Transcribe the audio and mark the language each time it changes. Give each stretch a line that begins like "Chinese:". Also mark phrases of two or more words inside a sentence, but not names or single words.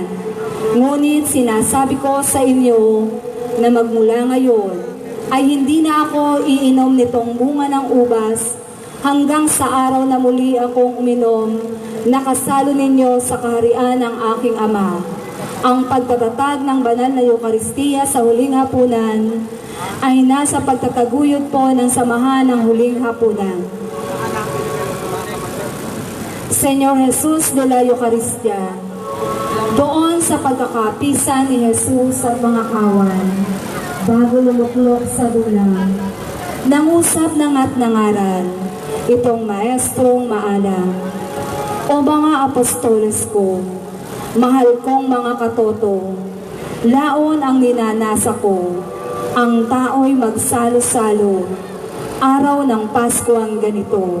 Filipino: Ngunit sinasabi ko sa inyo na magmula ngayon ay hindi na ako iinom nitong bunga ng ubas hanggang sa araw na muli akong uminom na kasalo ninyo sa kaharian ng aking Ama." Ang pagtatatag ng banal na Eucharistia sa huling hapunan ay nasa pagtataguyod po ng samahan ng huling hapunan. Señor Jesus de la Eucharistia, doon sa pagkakapisan ni Jesus at mga kawan, bago lumuklok sa dulang, nangusap ng at nangaral, itong maestrong maalam, "O mga apostoles ko, mahal kong mga katoto, laon ang ninanasa ko, ang tao'y magsalo-salo, araw ng Pasko ang ganito.